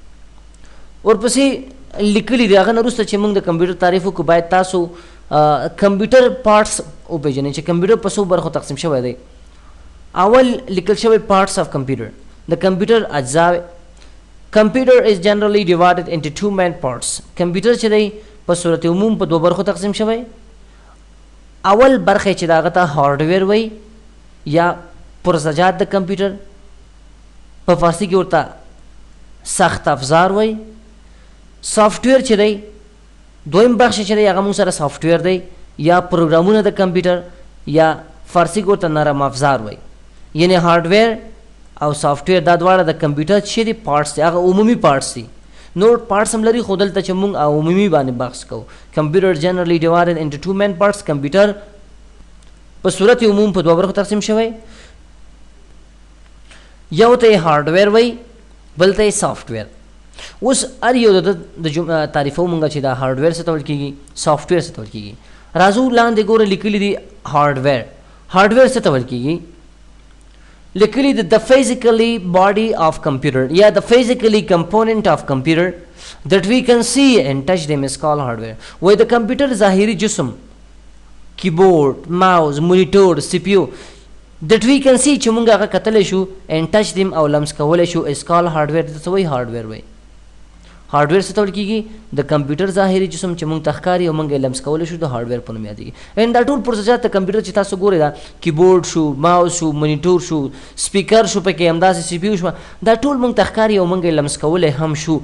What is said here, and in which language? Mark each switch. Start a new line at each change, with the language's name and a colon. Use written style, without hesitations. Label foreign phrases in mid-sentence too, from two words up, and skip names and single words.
Pashto: ورپسې لیکلي دي هغه نه وروسته چې موږ د کمپیوټر تعریف وکړو باید تاسو
English: computer parts
Pashto: وپېژنئ چې کمپیوټر په څو برخو تقسیم شوی دی. اول لیکل شوی
English: parts of computer,
Pashto: د کمپیوټر اجزا.
English: computer is generally divided into 2 main parts.
Pashto: کمپیوټر چې دی په صورت عموم په 2 برخو تقسیم شوی. اول برخه چې دغه ته هارډویر وای یا پرزجات د کمپیوټر، په فارسی کې ورته
Persian: سخت افزار
Pashto: وای. سافټویر چې دی دویم بخش چې دی هغه موږ سره سافټویر دی یا پروګرامونه د کمپیوټر یا فارسی کې ورته
Persian: نرم افزار
Pashto: وای. یعنی هارډویر او سافټویر دا دواړه د کمپیوټر چې دی پارټس دي، هغه عمومي پارټس دي. نور پارټس هم لري خو دلته چې موږ عمومي باندې بحث کوو.
English: computer generally divided into 2 main parts.
Pashto: کمپیوټر په صورت عموم په 2 برخو تقسیم شوی. یو ته هارډویر وای، بل ته سافټویر. اوس هر یو د تعریفو مونږ چې دا هارډویر څه ته ویل کېږي، سافټویر څه ته ویل کېږي. راځو لاندې ګوره لیکلي دي هارډویر. هارډویر څه ته ویل کېږي؟ لیکلي دي
English: the physically body of computer یا the physically component of computer that we can see and touch them is called hardware.
Pashto: وای د کمپیوټر ظاهري جسم، کیبورډ، ماوس، مونیټور، سی پی یو
English: that we can see
Pashto: چې مونږ هغه کتلی شو
English: and touch them
Pashto: او لمس کولی شو
English: is called hardware.
Pashto: ته څه وایي؟ هارډویر وایي. هارډویر څه ته ویل کېږي د کمپیوټر ظاهري جسم چې موږ ته ښکاري او موږ یې لمس کولی شو د هارډویر په نوم یادېږي. ان دا ټول پروسیسات د کمپیوټر چې تاسو ګورئ دا کیبورډ شو، ماوس شو، منیټور شو، سپیکر شو، پکې همداسې سی پی یو شوه، دا ټول موږ ته ښکاري او موږ یې لمس کولی هم شو.